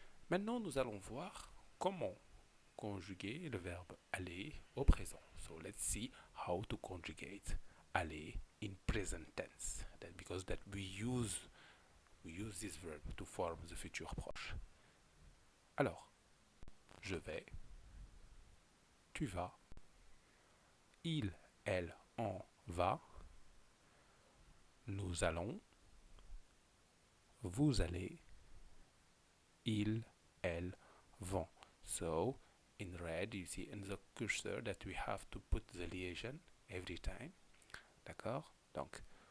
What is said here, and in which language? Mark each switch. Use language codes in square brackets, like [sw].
[fr] Maintenant, nous allons voir comment conjuguer le verbe aller au présent. [en] So let's see how to conjugate aller in present tense. Because that we use this verb to form the future proche. [fr] Alors, je vais, tu vas, il, elle, on va, nous allons, vous allez, ils, elles vont. [en] So, in red, you see in the cursor that we have to put the liaison every time. [fr] D'accord? Donc,